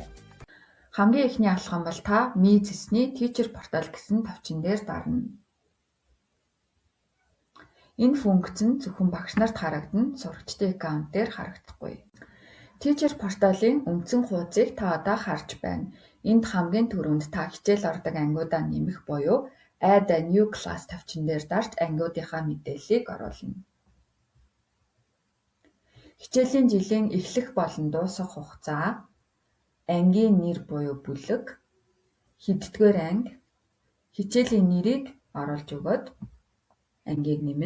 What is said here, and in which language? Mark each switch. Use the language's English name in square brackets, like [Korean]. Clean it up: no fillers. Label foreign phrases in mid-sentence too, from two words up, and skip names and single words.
[Mongolian] Хамгийн эхний алхам бол та Miiz-ний Teacher Portal гэсэн товчин дээр дарна. Энэ функц нь зөвхөн багш нарт харагдана, сурагчдын аккаунт дээр харагдахгүй. Teacher Portal-ын үндсэн хуудсыг та одоо харж байна. Энд хамгийн түрүүнд та хичээл ордог ангиудаа нэмэх буюу [English] Add a new class [Mongolian] товчин дээр дарж ангиудынхаа мэдээллийг оруулна. Хичээлийн жилийн эхлэх болон дуусах хугацаа, ангийн нэр буюу бүлэг, хэддүгээр анги, хичээлийн нэрийг оруулж өгөөд ангийг нэмнэ.